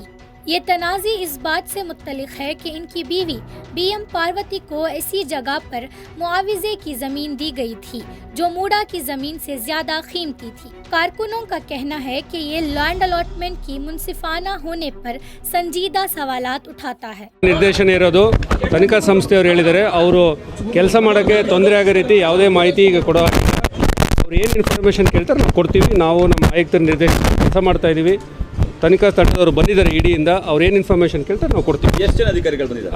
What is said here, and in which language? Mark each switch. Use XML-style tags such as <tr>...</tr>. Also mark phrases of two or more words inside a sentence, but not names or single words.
<ur>یہ تنازع اس بات سے متعلق ہے کہ ان کی بیوی بی ایم پاروتی کو ایسی جگہ پر معاوضے کی زمین دی گئی تھی جو موڈا کی زمین سے زیادہ قیمتی تھی. کارکنوں کا کہنا ہے کہ یہ</ur> <en>land allotment</en> <ur>کی منصفانہ ہونے پر سنجیدہ سوالات اٹھاتا ہے.</ur> <kn>ನಿರ್ದೇಶನ ಇರೋದು ತನಿಖಾ ಸಂಸ್ಥೆಯವರು ಹೇಳಿದ್ದಾರೆ, ಅವರು ಕೆಲಸ ಮಾಡೋಕ್ಕೆ ತೊಂದರೆ ಆಗೋ ರೀತಿ ಯಾವುದೇ ಮಾಹಿತಿ ಈಗ ಕೊಡೋ ಅವ್ರು ಏನು ಇನ್ಫಾರ್ಮೇಷನ್ ಕೇಳ್ತಾರೆ ನಾವು ಕೊಡ್ತೀವಿ. ನಾವು ನಮ್ಮ ಆಯುಕ್ತರ ನಿರ್ದೇಶನ ಕೆಲಸ ಮಾಡ್ತಾ ಇದ್ದೀವಿ. ತನಿಖಾ ತಂಡದವರು ಬಂದಿದ್ದಾರೆ ಇಡಿಯಿಂದ, ಅವ್ರು ಏನು ಇನ್ಫಾರ್ಮೇಷನ್ ಕೇಳ್ತಾರೆ ನಾವು ಕೊಡ್ತೀವಿ. ಎಷ್ಟು ಜನ ಅಧಿಕಾರಿಗಳು ಬಂದಿದ್ದಾರೆ?</kn>